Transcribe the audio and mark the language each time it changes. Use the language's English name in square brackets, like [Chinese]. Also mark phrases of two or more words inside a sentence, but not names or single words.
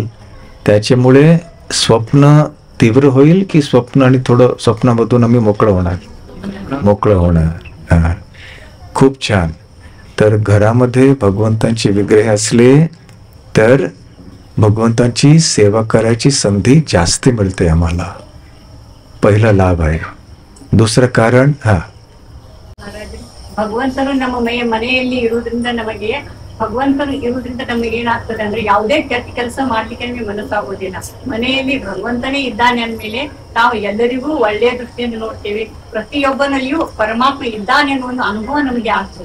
[Marathi] त्याच्यामुळे स्वप्न तीव्र होईल की स्वप्न आणि थोडं स्वप्नामधून आम्ही मोकळं होणार. हा, खूप छान. तर घरामध्ये भगवंतांचे विग्रह असले तर भगवंतांची सेवा करायची संधी जास्त मिळते आम्हाला. पहिला लाभ आहे. दुसरं कारण, हा, [Kannada] ಭಗವಂತನು ನಮ್ಮ ಮನೆಯಲ್ಲಿ ಇರುವುದರಿಂದ ನಮಗೆ ಭಗವಂತನು ಇರುವುದರಿಂದ ನಮಗೆ ಏನಾಗ್ತದೆ ಅಂದ್ರೆ ಯಾವುದೇ ಕೆಟ್ಟ ಕೆಲಸ ಮಾಡ್ಲಿಕ್ಕೆ ನಮಗೆ ಮನಸ್ಸಾಗೋದಿಲ್ಲ. ಮನೆಯಲ್ಲಿ ಭಗವಂತನೇ ಇದ್ದಾನೆ ಅಂದ್ಮೇಲೆ ನಾವು ಎಲ್ಲರಿಗೂ ಒಳ್ಳೆಯ ದೃಷ್ಟಿಯನ್ನು ನೋಡ್ತೇವೆ. ಪ್ರತಿಯೊಬ್ಬನಲ್ಲಿಯೂ ಪರಮಾತ್ಮ ಇದ್ದಾನೆ ಅನ್ನೋ ಒಂದು ಅನುಭವ ನಮಗೆ ಆಗ್ತದೆ.